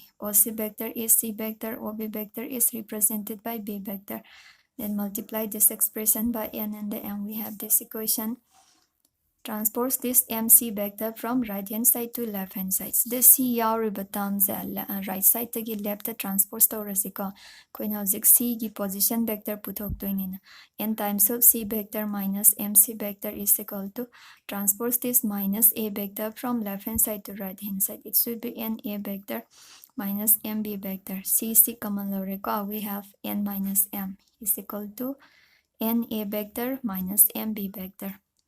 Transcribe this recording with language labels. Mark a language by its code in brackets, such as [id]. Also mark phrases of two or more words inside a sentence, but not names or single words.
[en] OC vector is C vector. OB vector is represented by B vector. Then multiply this expression by N and the M. We have this equation. Transpose this MC vector from right hand side to left hand side. The C yauriba terms right side tagi left transpose taurasiko. [mni] Koina hojik C gi [en] position vector [mni] puthoktoinina. [en] N times of C vector minus MC vector is equal to transpose this minus A vector from left hand side to right hand side. It should be N A vector minus MB vector. [mni] C common loreko. [en] We have N minus M is equal to N A vector minus MB vector.